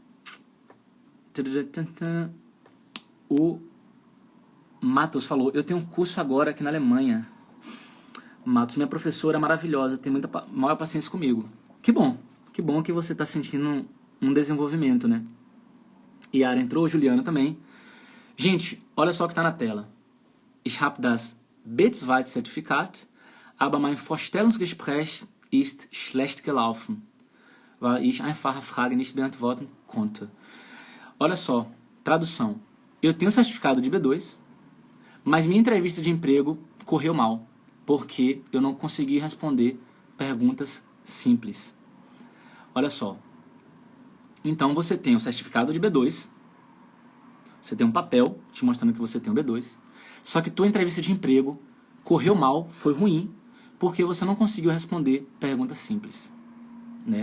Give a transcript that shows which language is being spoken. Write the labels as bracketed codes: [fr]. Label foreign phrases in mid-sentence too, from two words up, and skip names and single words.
[pt] O Matos falou, eu tenho um curso agora aqui na Alemanha. Matos, minha professora é maravilhosa, tem muita maior paciência comigo. Que bom que você está sentindo um desenvolvimento, né? Yara entrou, Juliana também. Gente, olha só o que está na tela. [de] Ich habe das B2-Zertifikat, aber mein Vorstellungsgespräch ist schlecht gelaufen, weil ich einfach a Frage nicht beantworten konnte. [pt] Olha só, tradução. Eu tenho certificado de B2, mas minha entrevista de emprego correu mal, porque eu não consegui responder perguntas simples. Olha só. Então você tem o certificado de B2, você tem um papel te mostrando que você tem o B2, só que tua entrevista de emprego correu mal, foi ruim, porque você não conseguiu responder perguntas simples, né?